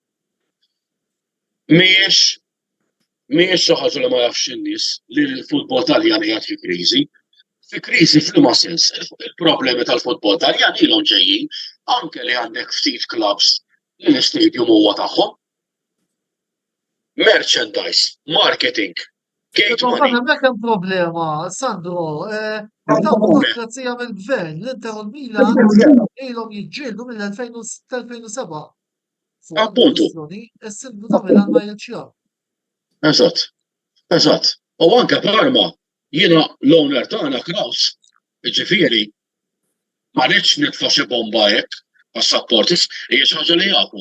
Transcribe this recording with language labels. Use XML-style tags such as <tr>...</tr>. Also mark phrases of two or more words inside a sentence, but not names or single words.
<mt>Mhijiex xi ħaġa li ma jafx in-nies li l-futbol Taljan qiegħed fi kriżi. Fi kriżi f'liema sens. Il-problemi tal-futbol Taljan ilhom ġejjin anke li għandek ftit clubs li l-istadium huwa tagħhom.</mt> <en>Merchandise, marketing, gate money.</en> <mt>Hemmhekk hemm problema, Sandro. Ta' burokrazija mill-gvern, l-Inter u l-Milan ilhom jiġġieldu mill-2007. Appuntu. Is-silbu ta' Milan ma jilċja. Eżatt. U anke Parma, jiena l-owner tagħna Kraus, ġifieri ma rridx nitfa' xi bomba hekk għas-supporters, hija xi ħaġa li jafu.</mt>